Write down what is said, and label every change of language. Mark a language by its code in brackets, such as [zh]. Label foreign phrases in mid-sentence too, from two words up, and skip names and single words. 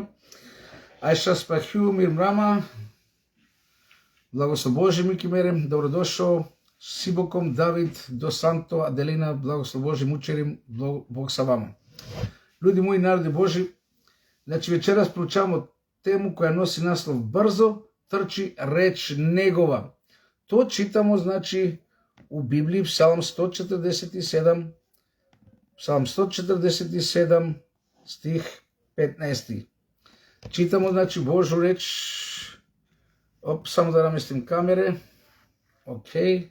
[sr] Ajša Spahju, Mir Mrama, blagoslov Boži, Miki Merem, dobrodošao. Sibokom, David, Dos Santo, Adelina, blagoslov Boži, Mučerim, Bog sa vama. Ljudi moji, narodi Boži, znači večeras proučavamo temu koja nosi naslov brzo trči reč njegova. То читамо, значи, у Библии, Псалм 147, Псалм 147, стих 15. Читамо, значи, Божу реч. Само да наместим камере. Окей.